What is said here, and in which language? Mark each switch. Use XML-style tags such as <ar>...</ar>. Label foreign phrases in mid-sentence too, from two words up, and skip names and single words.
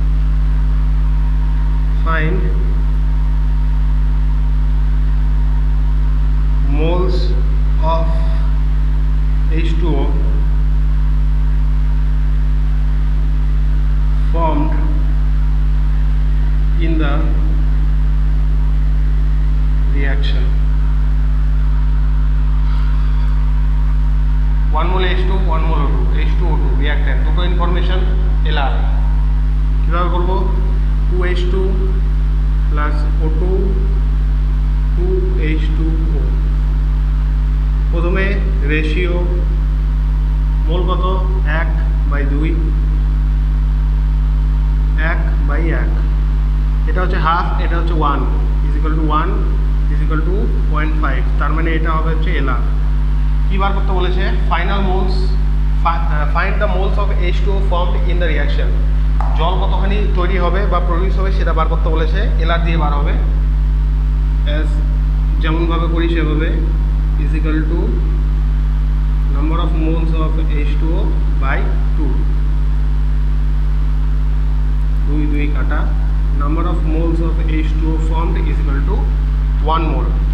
<en>Find moles of H2O formed in the reaction। 1 mol H2 1 mol O2 H2O2 reactant</en> <bn>দুটো ইনফরমেশন এলআর কিভাবে করব</bn> <en>2H2 plus O2 2H2O</en> <bn>প্রথমে রেশিও মোল কত 1/2 1/1 এটা হচ্ছে হাফ এটা হচ্ছে 1</bn> <en>equal to</en> <bn>0.5, তার মানে এটা হবে হচ্ছে এলআর। কী বার করতে বলেছে?</bn> <en>final moles, find the moles of H2O formed in the reaction.</en> <bn>জল কতখানি তৈরি হবে বা প্রডিউস হবে সেটা বার করতে বলেছে, এলআর দিয়ে বার হবে।</bn> <en>as</en> <bn>যেমনভাবে করি সেভাবে,</bn> <en>is equal to number of moles of H2O by 2, 2 2 কাটা, number of moles of H2O formed is equal to 1 mole.</en>